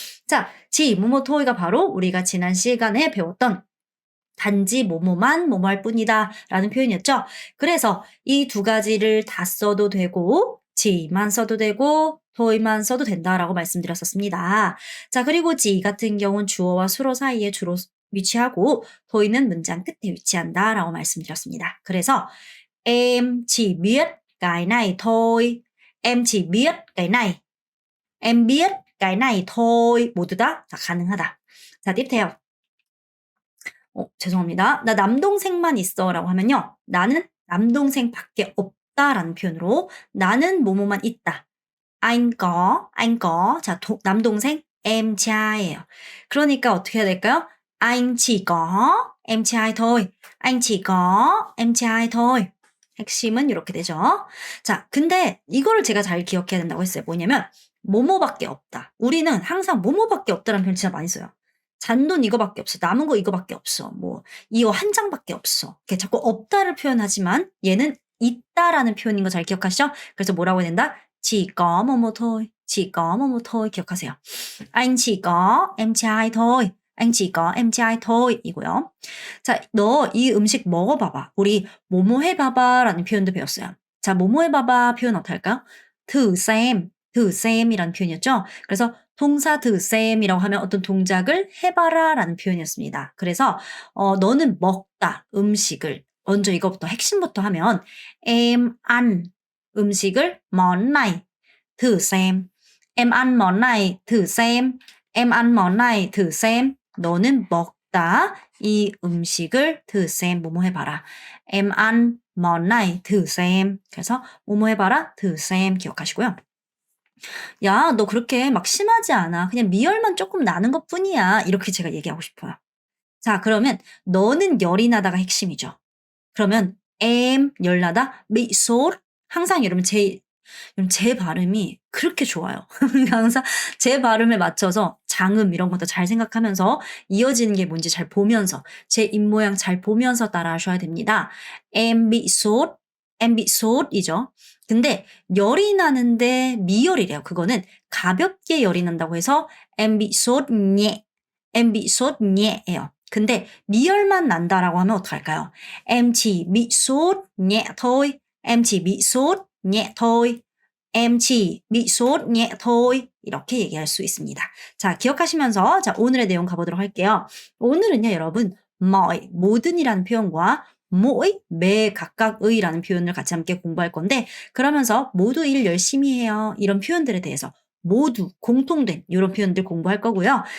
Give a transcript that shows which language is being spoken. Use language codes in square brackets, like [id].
[ko] 자, chỉ 뭐뭐 토이가 바로 우리가 지난 시간에 배웠던 단지 뭐뭐만 뭐뭐할 뿐이다 라는 표현이었죠. 그래서 이 두 가지를 다 써도 되고 지만 써도 되고 토이만 써도 된다라고 말씀드렸었습니다. 자, 그리고 지 같은 경우는 주어와 수로 사이에 주로 위치하고 토이는 문장 끝에 위치한다라고 말씀드렸습니다. [vi] 그래서 em chỉ biết cái này thôi. em chỉ biết cái này. em biết cái này thôi. [ko] 모두 다 가능하다. 자, [vi] tiếp theo. [ko] 죄송합니다. 나 남동생만 있어 라고 하면요. 나는 남동생밖에 없다라는 표현으로 나는 뭐뭐만 있다. [vi] anh có. [ko] 자, 남동생 [vi] em trai 예요. [ko] 그러니까 어떻게 해야 될까요? [vi] anh chỉ có em trai thôi. anh chỉ có em trai thôi. [ko] 핵심은 이렇게 되죠. 자, 근데 이거를 제가 잘 기억해야 된다고 했어요. 뭐냐면 뭐뭐밖에 없다. 우리는 항상 뭐뭐밖에 없다라는 표현 진짜 많이 써요. 잔돈 이거밖에 없어. 남은 거 이거밖에 없어. 뭐 이거 한 장밖에 없어. 이렇게 자꾸 없다를 표현하지만 얘는 있다라는 표현인 거 잘 기억하시죠? 그래서 뭐라고 해야 된다? [vi] Chỉ có 뭐뭐 thôi. Chỉ có 뭐뭐 thôi. 기억하세요. Anh chỉ có em trai thôi. Anh chỉ có em trai thôi. [ko] 이고요. 자, 너 이 음식 먹어봐봐. 우리 뭐뭐 해봐봐라는 표현도 배웠어요. 자, 뭐뭐 해봐봐 표현 어떻게 할까요? thử xem 이라는 표현이었죠. 그래서 동사 드셈이라고 하면 어떤 동작을 해봐라 라는 표현이었습니다. 그래서 너는 먹다 음식을 먼저 이것부터 핵심부터 하면 [vi] em ăn [ko] 음식을 [vi] món này thử xem. em ăn món này thử xem. em ăn món này thử xem. [ko] 너는 먹다 이 음식을 thử xem 뭐뭐 해봐라. [vi] em ăn món này thử xem. [ko] 그래서 뭐뭐 해봐라 thử xem 기억하시고요. 야, 너 그렇게 막 심하지 않아. 그냥 미열만 조금 나는 것 뿐이야. 이렇게 제가 얘기하고 싶어요. 자, 그러면 너는 열이 나다가 핵심이죠. [vi] 그러면 em 열나다 bị sốt. [ko] 항상 여러분 제 발음이 그렇게 좋아요. 항상 제 발음에 맞춰서 장음 이런 것도 잘 생각하면서 이어지는 게 뭔지 잘 보면서 제 입모양 잘 보면서 따라 하셔야 됩니다. [vi] em bị sốt. em bị sốt 이죠. [ko] 근데 열이 나는데 미열이래요. 그거는 가볍게 열이 난다고 해서 [vi] em bị sốt nhẹ. em bị sốt nhẹ예요. [ko] 근데 미열만 난다라고 하면 어떡할까요? [vi] em chỉ bị sốt nhẹ thôi. em chỉ bị sốt nhẹ thôi. em chỉ bị sốt nhẹ thôi. [ko] 이렇게 얘기할 수 있습니다. 자, 기억하시면서 자, 오늘의 내용 가보도록 할게요. 오늘은요, 여러분, mọi, 모든이라는 표현과 mỗi, 매, 각각의라는 표현을 같이 함께 공부할 건데 그러면서 모두 일 열심히 해요. 이런 표현들에 대해서 모두 공통된 이런 표현들 공부할 거고요.